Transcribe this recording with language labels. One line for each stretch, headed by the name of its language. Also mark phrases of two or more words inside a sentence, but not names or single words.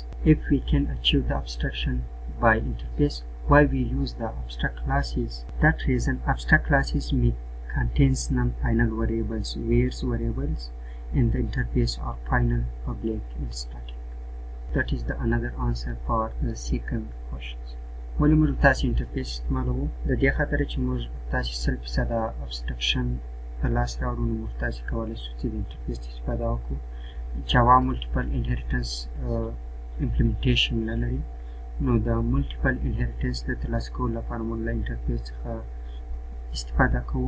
English: If we can achieve the abstraction by interface, why we use the abstract classes? That reason abstract classes contains non-final variables, whereas variables in the interface are final, public and static. That is the another answer for the second question.
Pashto: ولې موږ تاسې انټرفیس استعمالوو؟ د دې خاطر چې موږ تاسې 100% abstraction په لاس راوړو، نو موږ تاسې کولی شو چې د انټرفیس استفاده وکړو. جاوا
English: multiple inheritance implementation
Pashto: نه لري، نو د
English: multiple inheritance
Pashto: د ترلاسه کولو لپاره موږ له انټرفیس څخه استفاده کوو.